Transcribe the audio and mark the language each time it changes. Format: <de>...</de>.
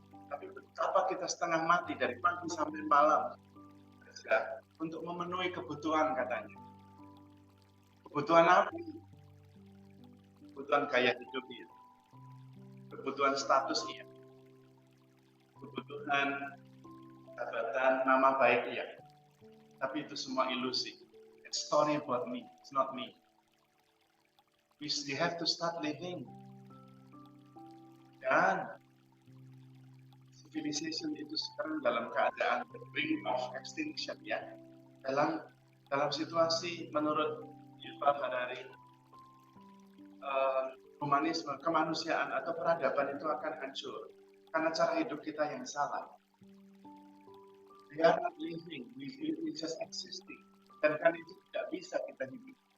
<id>Tapi betapa kita setengah mati dari pagi sampai malam untuk memenuhi kebutuhan katanya. Kebutuhan apa? Kebutuhan gaya hidup iya. Kebutuhan status iya. Kebutuhan jabatan, nama baik iya. Tapi itu semua ilusi.</id> <en>It's story about me, it's not me. We have to start living. Dan civilization</en> <id>itu sekarang dalam keadaan</id> <en>the brink of extinction ya.</en> <id>Dalam situasi menurut Yuval Harari humanisme, kemanusiaan atau peradaban itu akan hancur karena cara hidup kita yang salah.</id> <en>We are not living, we just existing.</en> <id>Dan kan itu tidak bisa kita hidup.</id>